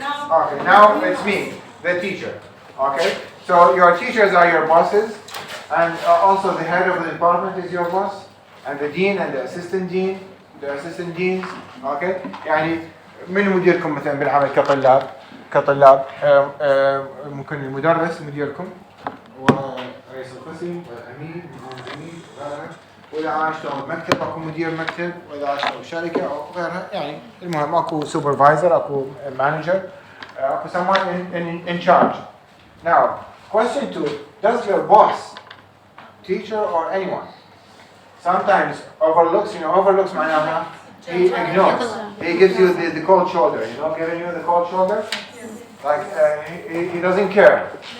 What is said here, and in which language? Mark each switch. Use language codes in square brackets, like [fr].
[en] Okay, now it's me, the teacher. Okay, so your teachers are your bosses, and also the head of the department is your boss, and the dean and the assistant deans. Okay, [ar] يعني من مديركم مثلا بالعمل كطلاب؟ كطلاب ممكن المدرس مديركم ورئيس القسم والامين والمنظمين وغيرها، واذا عاشتوا بمكتب اكو مدير مكتب، واذا عاشتوا بشركه او غيرها، يعني المهم اكو سوبرفايزر اكو مانجر اكو [en] someone in charge. Now question 2, does your boss, teacher or anyone sometimes overlooks [ar] معناها [en] he ignores, he gives you the cold shoulder, giving you the cold shoulder, like he doesn't care.